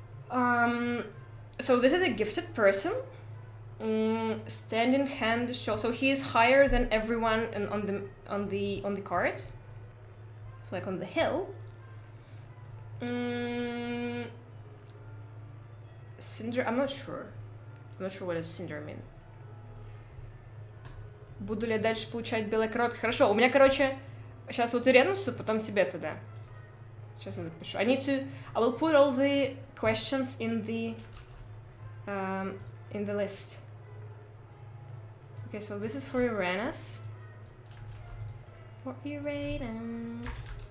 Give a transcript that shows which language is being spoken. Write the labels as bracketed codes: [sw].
[en] So this is a gifted person. Standing hand show. So he is higher than everyone on the card. So like on the hill. Cinder, I'm not sure. I'm not sure what does cinder mean. [ru] Буду ли я дальше получать белые коробки? Хорошо, у меня, короче, сейчас вот Иренусу, потом тебе тогда. Сейчас я запишу. [en] I will put all the questions in the list. Okay, so this is for Uranus. For Uranus.